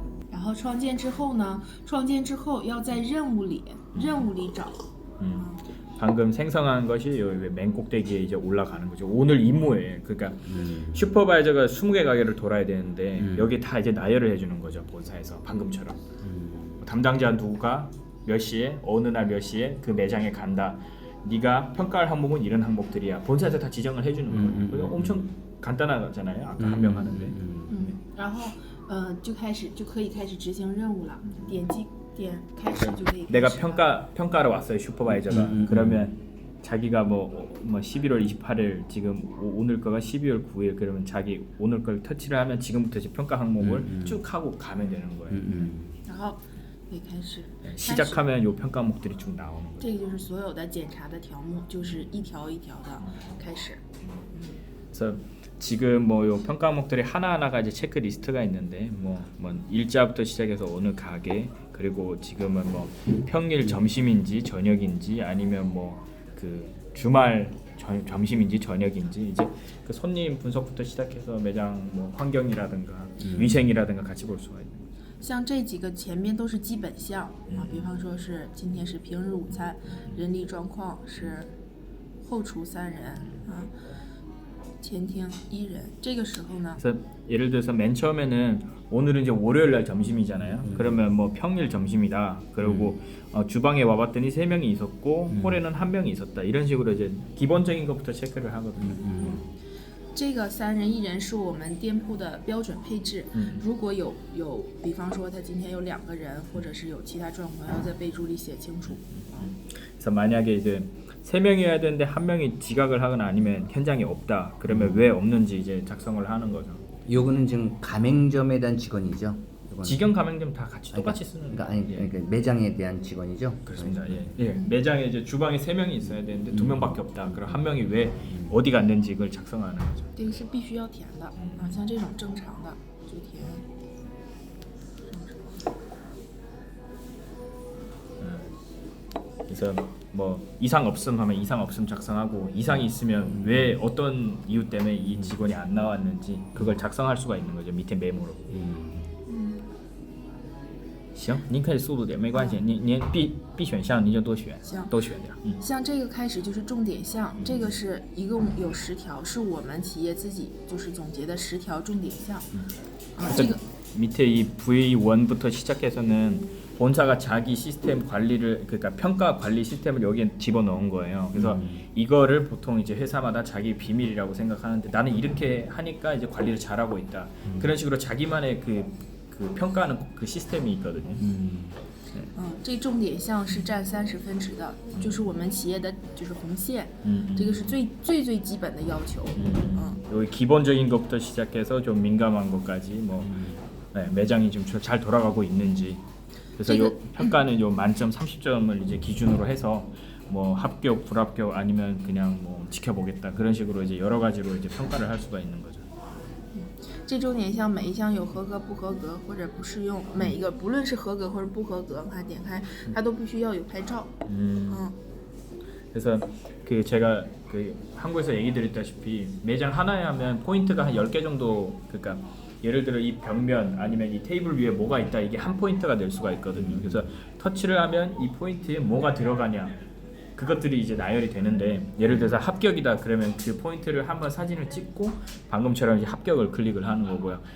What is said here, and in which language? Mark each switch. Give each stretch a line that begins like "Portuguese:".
Chinese: 然后创建之后呢，创建之后要在任务里找。
Korean: 방금 생성한 것이 여기 맨 꼭대기에 이제 올라가는 거죠. 오늘 임무예요. 그러니까 슈퍼바이저가 20개 가게를 돌아야 되는데 여기 다 이제 나열을 해주는 거죠. 본사에서 방금처럼 담당자 누가 몇 시에 어느 날 몇 시에 그 매장에 간다. 네가 평가할 항목은 이런 항목들이야. 본사에서 다 지정을 해주는 거예요. 그래서 엄청 간단하잖아요. 아까 한 명 하는데.
Chinese: 然后就可以开始执行任务了，点开始就可以。
Korean: 내가 평가하러 왔어요. 슈퍼바이저가. 그러면 자기가 뭐 11월 28일 지금 오늘 거가 12월 9일 그러면 자기 오늘 걸 터치를 하면 지금부터 이제 평가 항목을 쭉 하고 가면 되는 거예요.
Chinese: 然后可以开始。
Korean: 시작하면 요 평가 항목들이 쭉 나오는 거죠.
Chinese: 这个就是所有的检查的条目，就是一条一条的开始。
Korean: 그래서 지금 뭐 요 평가 항목들이 하나하나가 이제 체크리스트가 있는데 뭐 일자부터 시작해서 어느 가게 그리고 지금은 뭐 평일 점심인지 저녁인지 아니면 뭐 그 주말 점심인지 저녁인지 이제 그 손님 분석부터 시작해서 매장 뭐 환경이라든가 위생이라든가 같이 볼 수가 있는 거죠.
Chinese: 像这几个前面都是基本项啊，比方说是今天是平日午餐，人力状况是后厨3人啊，前厅1人。这个时候呢，
Korean: 그래서 예를 들어서 맨 처음에는 오늘은 이제 월요일 날 점심이잖아요. 그러면 뭐 평일 점심이다. 그리고 주방에 와봤더니 3명이 있었고 홀에는 1명이 있었다. 이런 식으로 이제 기본적인 것부터 체크를 하거든요.
Chinese: 这个3人1人是我们店铺的标准配置。如果有，比方说他今天有2个人，或者是有其他状况，要在备注里写清楚。
Korean: 그래서 만약에 이제 3명이어야 되는데 1명이 지각을 하거나 아니면 현장에 없다. 그러면 왜 없는지 이제 작성을 하는 거죠. 요거는 지금 가맹점에 대한 직원이죠. 요거는. 직영 가맹점 다 같이 똑같이 쓰는 그러니까 아니 그러니까 매장에 대한 직원이죠. 그렇습니다. 예. 매장에 이제 주방에 3명이 있어야 되는데 2명밖에 없다. 그럼 1명이 왜 어디 갔는지 이걸 작성하는 거죠.
Chinese: 这个是必须要填的啊，像这种正常的就填。
Korean: 그래서 뭐 이상 없음 하면 이상 없음 작성하고 이상이 있으면 왜 어떤 이유 때문에 이 직원이 안 나왔는지 그걸 작성할 수가 있는 거죠. 밑에 메모로.
Chinese: 行，您可以速度点，没关系。您 B 选项您就多选行，都选掉。像这个开始就是重点项，这个是一共有10条，是我们企业自己就是总结的10条重点项。啊，这个
Korean: 밑에 이 V1부터 시작해서는 본사가 자기 시스템 관리를 그러니까 평가 관리 시스템을 여기에 집어넣은 거예요. 그래서 이거를 보통 이제 회사마다 자기 비밀이라고 생각하는데 나는 이렇게 하니까 이제 관리를 잘하고 있다. 그런 식으로 자기만의 그 평가하는 그 시스템이 있거든요.
Chinese: 这重点项是占30分值的，就是我们企业的就是红线，这个是最基本的要求。
Korean: 여기 기본적인 것부터 시작해서 좀 민감한 것까지 뭐 매장이 좀 잘 돌아가고 있는지. 그래서 요 평가는 요 만점 30점을 이제 기준으로 해서 뭐 합격, 불합격 아니면 그냥 뭐 지켜보겠다 그런 식으로 이제 여러 가지로 이제 평가를 할 수가 있는 거죠.
Chinese: 这重点项每一项有合格、不合格或者不适用，每一个不论是合格或者不合格，它点开它都必须要有拍照。
Korean: 그래서 그 제가 그 한국에서 얘기 드렸다시피 매장 하나에 하면 포인트가 한 10개 정도 그러니까 예를 들어 이 벽면 아니면 이 테이블 위에 뭐가 있다 이게 한 포인트가 될 수가 있거든요. 그래서 터치를 하면 이 포인트에 뭐가 들어가냐 그것들이 이제 나열이 되는데 예를 들어서 합격이다 그러면 그 포인트를 한번 사진을 찍고 방금처럼 이제 합격을 클릭을 하는 거고요.